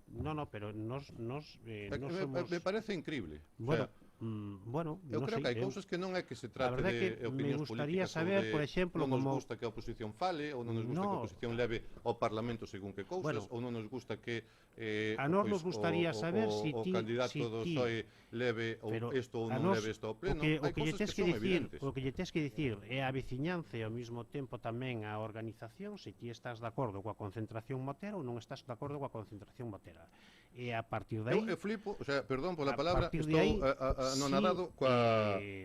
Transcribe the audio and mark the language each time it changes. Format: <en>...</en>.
<es>No, pero nos somos... Me parece increíble. Bueno,</es> <gl>eu creo que hai cousas que non é que se trate de opinións políticas, saber, por exemplo, non nos gusta que a oposición fale, ou non nos gusta que a oposición leve ao Parlamento según que cousas, ou non nos gusta que a nós nos gustaría saber o candidato do PSOE leve ou isto ou non leve isto ao pleno. Hai cousas que son evidentes. O que lle tes que dicir é a veciñanza e ao mesmo tempo tamén a organización se ti estás de acordo coa concentración motera ou non estás de acordo coa concentración motera. E a partir de aí... Eu flipo, o sea, perdón pola palabra, estou anonadado coa...</gl>